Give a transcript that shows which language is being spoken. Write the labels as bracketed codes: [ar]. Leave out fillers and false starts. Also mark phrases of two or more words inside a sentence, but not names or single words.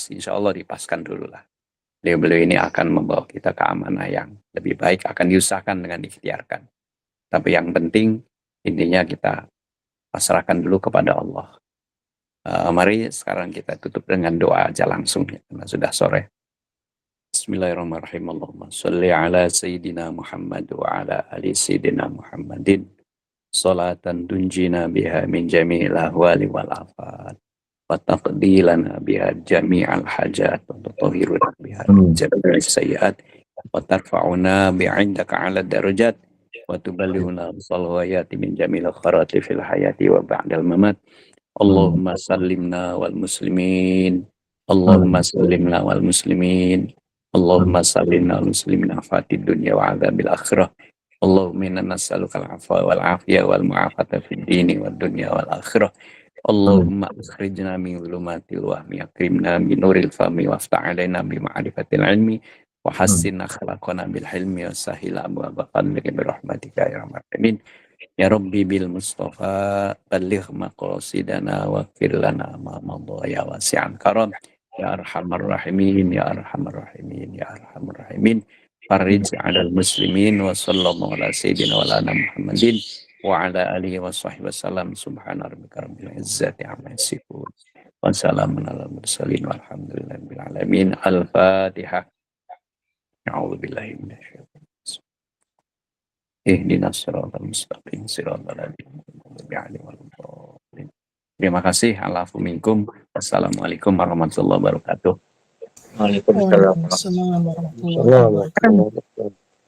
[ar] إن شاء الله [id] dipaskan dulu lah. Beliau ini akan membawa kita ke amanah yang lebih baik, akan diusahakan dengan diikhtiarkan. Tapi yang penting, intinya kita pasrahkan dulu kepada Allah. Mari sekarang kita tutup dengan doa aja langsung, ya, karena sudah sore. [ar] بسم الله الرحمن الرحيم. اللهم صل على سيدنا محمد وعلى آل سيدنا محمد. صلاة تنجينا بها من جميع الأهوال والآفات. وتقضي لنا بها جميع الحاجات. وتطهرنا بها من جميع السيئات. وترفعنا عندك أعلى الدرجات. وتبلغنا بصلواتك من جميع الخيرات في الحياة وبعد الممات. اللهم سلمنا والمسلمين. اللهم سلمنا والمسلمين. اللهم سلمنا والمسلمين آفات الدنيا وعذاب الآخرة. اللهم إنا نسألك العفو والعافية والمعافاة في الدين والدنيا والآخرة. اللهم أخرجنا من ظلمات الوهم أكرمنا من نور الفهم وافتح علينا بمعرفة العلم وحسن أخلاقنا بالحلم وسهل أبواب فضلك برحمتك يا أرحم الراحمين. يا رب بالمصطفى بلغ مقاصدنا واغفر لنا ما مضى يا واسع الكرم يا أرحم الراحمين يا أرحم الراحمين يا أرحم الراحمين. فرج على المسلمين وصلى الله على سيدنا وعلى محمد وعلى آله وصحبه وسلم. سبحان ربك رب العزة عما يصفون وسلام على المرسلين والحمد لله رب العالمين. Al-Fatihah. أعوذ بالله من الشيطان الرجيم. اهدنا الصراط المستقيم صراط الذين أنعمت عليهم. [id] Terima kasih. [ar] العفو منكم. والسلام عليكم ورحمة الله وبركاته. Waalaikumsalam وعليكم السلام ورحمة الله وبركاته. ورحمة الله وبركاته.